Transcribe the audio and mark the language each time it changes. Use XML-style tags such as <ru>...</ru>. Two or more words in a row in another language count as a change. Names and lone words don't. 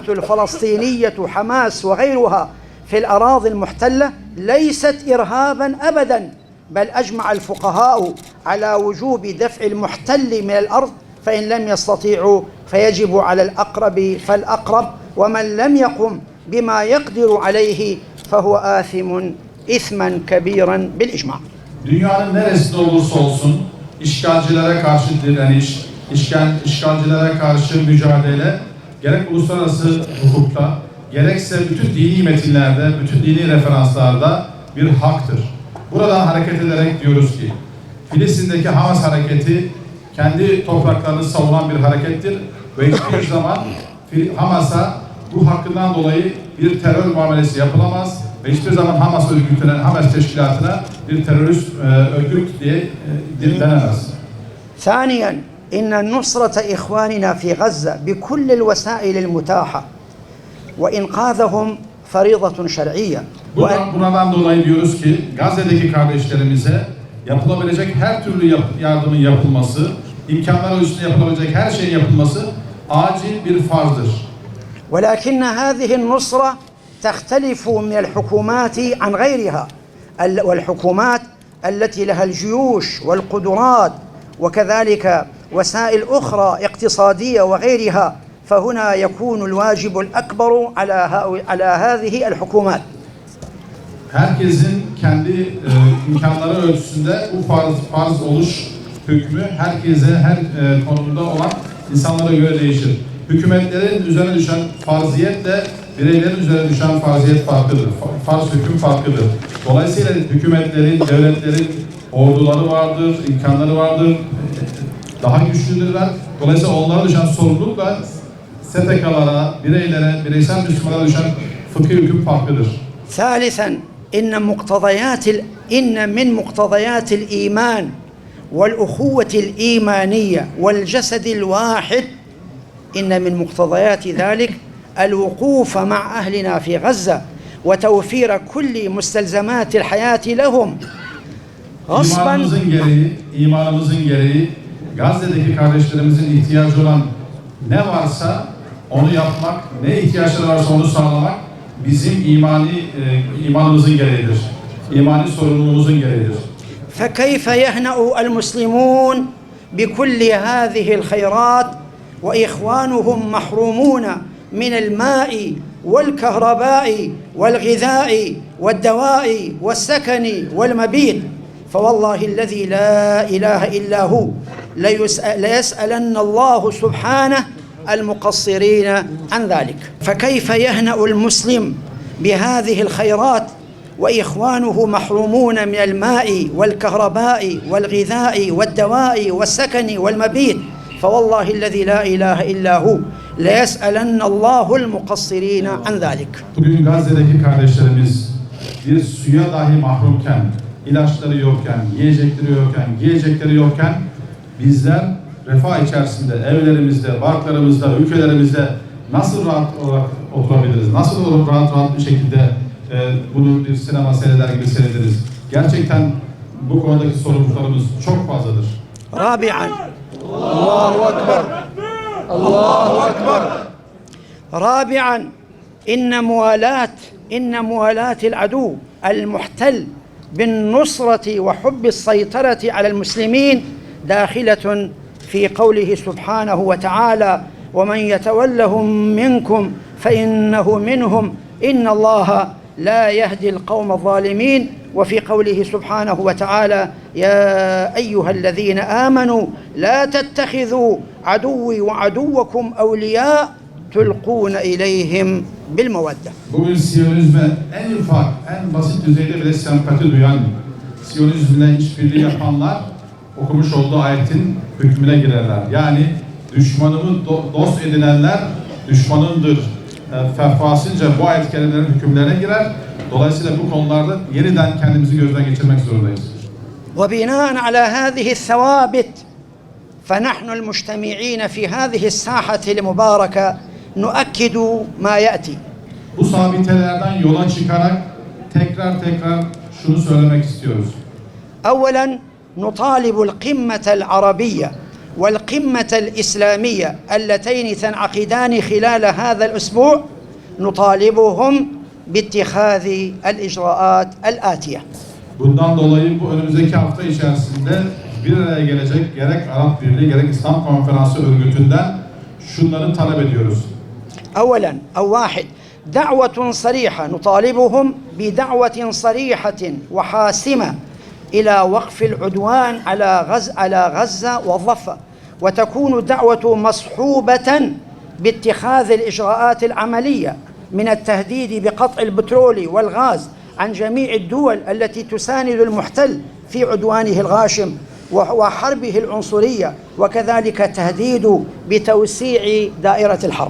<ar>الفلسطينية حماس وغيرها في الأراضي المحتلة ليست إرهابا أبدا، بل أجمع الفقهاء على وجوب دفع المحتل من الأرض، فإن لم يستطيعوا فيجب على الأقرب فالأقرب، ومن لم يقم بما يقدر عليه فهو آثم إثما كبيرا بالإجماع.</ar> <tr>Dünyanın neresinde olursa olsun işgalcilere karşı direniş, işgalcilere karşı mücadele gerek uluslararası hukukta gerekse bütün dini metinlerde, bütün dini referanslarda bir haktır. Buradan hareket ederek diyoruz ki Filistin'deki Hamas hareketi kendi topraklarını savunan bir harekettir ve hiçbir zaman Hamas'a bu hakkından dolayı bir terör muamelesi yapılamaz ve hiçbir zaman Hamas örgütüne, Hamas teşkilatına bir terörist örgüt diye denemez.</tr> <ar>ثانيا إن نصرة إخواننا في غزة بكل الوسائل المتاحة وإنقاذهم فريضة شرعية.</ar> <tr>Buradan dolayı diyoruz ki Gazze'deki kardeşlerimize yapılabilecek her türlü yardımın yapılması, imkanlar ölçüsünde yapılabilecek her şeyin yapılması acil bir farzdır.</tr> <ar>ولكن هذه النصرة تختلف من الحكومات عن غيرها، والحكومات التي لها الجيوش والقدرات وكذلك وسائل أخرى اقتصادية وغيرها، فهنا يكون الواجب الأكبر على هذه الحكومات.</ar> <tr>Herkesin kendi imkanları ölçüsünde bu farz oluş hükmü herkese her konumda olan insanlara göre değişir. hükümetlerin üzerine düşen farziyetle bireylerin üzerine düşen farziyet farklıdır. Farz hüküm farklıdır. Dolayısıyla hükümetlerin, devletlerin orduları vardır, imkanları vardır, daha güçlüdürler. Dolayısıyla onlara düşen sorumlulukla STK'lara, bireylere, bireysel Müslümanlara düşen fıkhi hüküm farklıdır.</tr> <ar>ثالثا إن من مقتضيات الإيمان والأخوة الإيمانية والجسد الواحد إن من مقتضيات ذلك الوقوف مع أهلنا في غزة وتوفير كل مستلزمات الحياة لهم غصبا.</ar> <tr>İmanımızın gereği Gazze'deki kardeşlerimizin ihtiyacı olan ne varsa onu yapmak, ne ihtiyaçları varsa onu sağlamak bizim imanımızın gereğidir. İmani sorumluluğumuzun gereğidir.</tr> <ar>فكيف يهنأ المسلمون بكل هذه الخيرات وإخوانهم محرومون من الماء والكهرباء والغذاء والدواء والسكن والمبيت فوالله الذي لا إله إلا هو ليسألن الله سبحانه المقصرين عن ذلك. فكيف يهنأ المسلم بهذه الخيرات وإخوانه محرومون من الماء والكهرباء والغذاء والدواء والسكن والمبيت فوالله الذي لا إله إلا هو ليسألن الله المقصرين عن ذلك.</ar> <tr>Bugün Gazze'deki kardeşlerimiz bir suya dahi mahrumken, ilaçları yokken, yiyecekleri yokken, giyecekleri yokken bizler refah içerisinde, evlerimizde, barklarımızda, ülkelerimizde nasıl rahat olarak oturabiliriz? Nasıl rahat bir şekilde bunu bir sinema seyreder gibi seyrederiz? Gerçekten bu konudaki sorumluluklarımız çok fazladır.</tr> <ar>رابعا الله أكبر الله أكبر رابعا إن موالاة العدو المحتل بالنصرة وحب السيطرة على المسلمين داخلة في قوله سبحانه وتعالى ومن يتولهم منكم فإنه منهم إن الله لا يهدي القوم الظالمين وفي قوله سبحانه وتعالى يا أيها الذين آمنوا لا تتخذوا عدوي وعدوكم أولياء تلقون إليهم بالمودة.</ar> <tr>Bugün Siyonizme en ufak, en basit düzeyde bile sempati duyan, Siyonizmle işbirliği yapanlar okumuş olduğu ayetin hükmüne girerler. Yani düşmanımı dost edinenler düşmanındır fehvasınca bu ayet-i kerimelerin hükümlerine girer. Dolayısıyla bu konularda yeniden kendimizi gözden geçirmek zorundayız.</tr> <ar>وبناء على هذه الثوابت فنحن المجتمعين في هذه الساحة المباركة نؤكد ما يأتي.</ar> <tr>Bu sabitelerden yola çıkarak tekrar şunu söylemek istiyoruz.</tr> <ar>أولا نطالب القمة العربية والقمة الإسلامية اللتين تنعقدان خلال هذا الأسبوع نطالبهم باتخاذ الإجراءات الآتية.</ar> <tr>Bundan dolayı bu önümüzdeki hafta içerisinde bir araya gelecek gerek Arap Birliği gerek İslam Konferansı örgütünden şunları talep ediyoruz.</tr> <ar>أولا أو واحد دعوة صريحة نطالبهم بدعوة صريحة وحاسمة إلى وقف العدوان على غزة والضفة وتكون دعوة مصحوبة باتخاذ الإجراءات العملية من التهديد بقطع البترول والغاز عن جميع الدول التي تساند المحتل في عدوانه الغاشم وحربه العنصرية وكذلك تهديد بتوسيع دائرة الحرب.</ar>